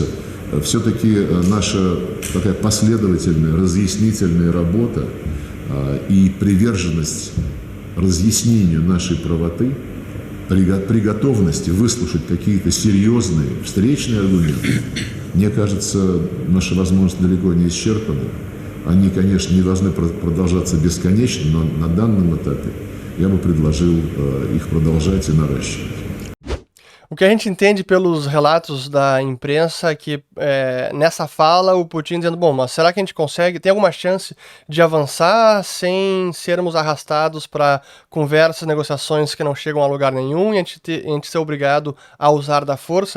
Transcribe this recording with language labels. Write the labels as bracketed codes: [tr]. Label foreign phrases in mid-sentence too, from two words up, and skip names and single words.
[ru] Все-таки наша такая последовательная, разъяснительная работа и приверженность разъяснению нашей правоты, при готовности выслушать какие-то серьезные встречные аргументы, мне кажется, наши возможности далеко не исчерпаны. Они, конечно, не должны продолжаться beskонечно, но на данном этапе я бы предложил их продолжать и наращивать. [pt] O que a gente entende pelos relatos da imprensa é que nessa fala o Putin dizendo, bom, mas será que a gente consegue, tem alguma chance de avançar sem sermos arrastados para conversas, negociações que não chegam a lugar nenhum e a gente ser obrigado a usar da força?